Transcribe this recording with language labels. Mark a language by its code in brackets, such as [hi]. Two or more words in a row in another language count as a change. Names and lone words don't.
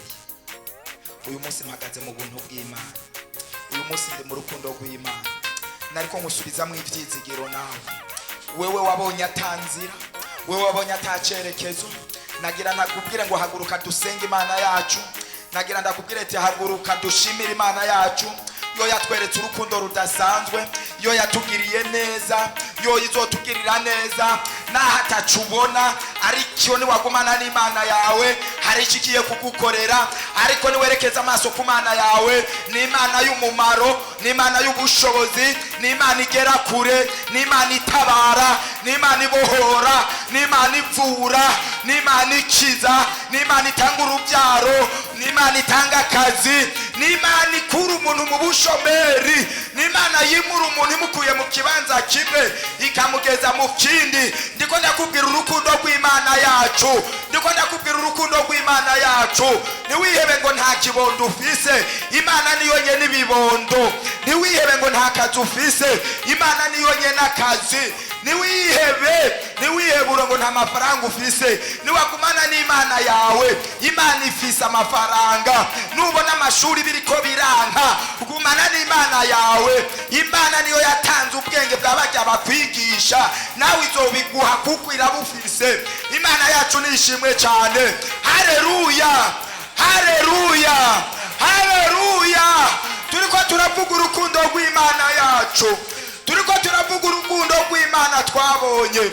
[rn] Uyu munsi mpagaze mu buntu bw'Imana. Uyu munsi ndi mu rukundo rw'Imana. Nariko nkusubizamo ivyizigiro nawe wewe wabonye atanzira, wewe wabonye atacerekezo. Nagira nakubwire ngo haguruka dusenge Imana yacu. Nagira ndakubwire ati haguruka dushimire Imana yacu. Yo yatweretse urukundo rudasanzwe, yo yatugiriye neza, yo izotugirira neza. Nahatacubona ariko ni wagumana n'Imana yawe hari ikigiye kugukorera. Ariko niwerekeza amaso ku Mana yawe, ni Imana y'umumaro, ni Imana y'ubushobozi, ni Imana igera kure, ni Imana itabara, ni Imana ibohora, ni Imana ivura, ni Imana ikiza, ni Imana itanga urubyaro, ni Imana itanga akazi, ni Imana ikura umuntu mu bushomeri, ni Imana yimura umuntu imukuye mu kibanza kimwe ikamugeza mu kindi. Ndiko ndakubwira urukundo rw'Imana yacu, ndiko ndakubwira urukundo rw'Imana yacu. Niwihebe ngo nta kibondo ufise, Imana niyo nyene ibibondo. Niwihebe ngo nta kazi ufise, Imana niyo nyene akazi. niwihebura ngo nta mafaranga ufise. Niwagumana n'Imana yawe, Imana ifise amafaranga. Nubona amashuri biriko biranka, gumana n'Imana yawe. Imana niyo yatanze ubwenge bw'abajya bakwigisha, nawe izobiguha kuko irabufise. Imana yacu nishimwe cyane. Haleluya, haleluya, haleluya. Turiko turavuga urukundo rw'Imana yacu, turiko turavuga urukundo rw'Imana twabonye.